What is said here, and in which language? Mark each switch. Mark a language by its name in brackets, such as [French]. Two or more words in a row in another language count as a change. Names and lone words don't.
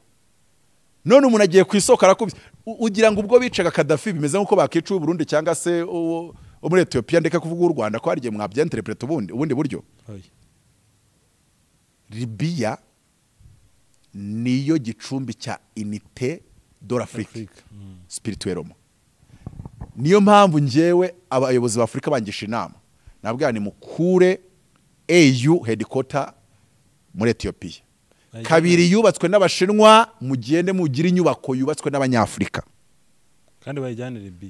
[Kinyarwanda] None umuntu agiye ku isoko arakubise, ugira ngo ubwo bicaga Kadafi bimeze nk'uko bakica u Burundi cyangwa se muri Ethiopia, ndeka kuvuga u Rwanda ko harigiye mwabyenterprete ubundi buryo. Libya niyo gicumbi cya [French] unité de l'Afrique spirituellement. [Kinyarwanda] Niyo mpamvu njewe abayobozi ba Afrika bangisha inama, nabwira ni mukure AU headquarter muri Ethiopia. Kabiri yubatswe n'Abashinwa, mugende mugira inyubako yubatswe n'Abanyafrika kandi bayijyane Libya.